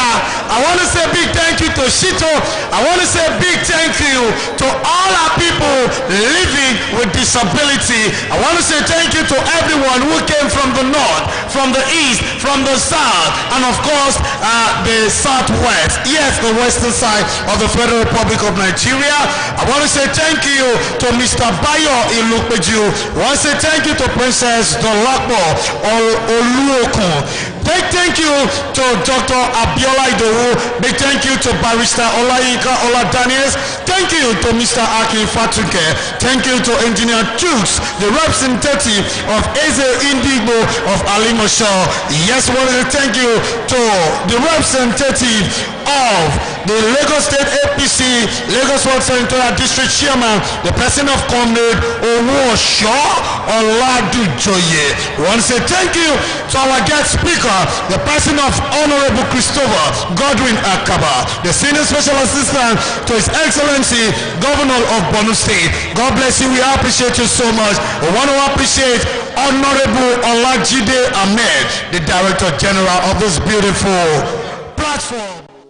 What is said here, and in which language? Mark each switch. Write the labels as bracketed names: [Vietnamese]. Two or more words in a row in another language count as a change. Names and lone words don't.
[English] I want to say a big thank you to Shito. I want to say a big thank you to all our people living with disability. I want to say thank you to everyone who came from the north, from the east, from the south, and of course the southwest. Yes, the western side of the Federal Republic of Nigeria. I want to say thank you to Mr. Bayo Ilukpeju. I want to say thank you to Princess Dolakbo Oluokun. Thank you to Dr. Abiola Idowu. Big thank you to Barrister Olayinka Oladaniels. Thank you to Mr. Akin Fatuke. Thank you to Engineer Chooks, the representative of Eze Ndigbo of Alimosho. Yes, we want to thank you to the representative of the Lagos State APC, Lagos World Senatorial District Chairman, the person of Comrade Owosho Oladujoye. We want to say thank you to our guest speaker, the person of Honorable Christopher Godwin Akaba, the Senior Special Assistant to His Excellency, Governor of Borno State. God bless you. We appreciate you so much. We want to appreciate Honorable Olajide Ahmed, the Director General of this beautiful platform.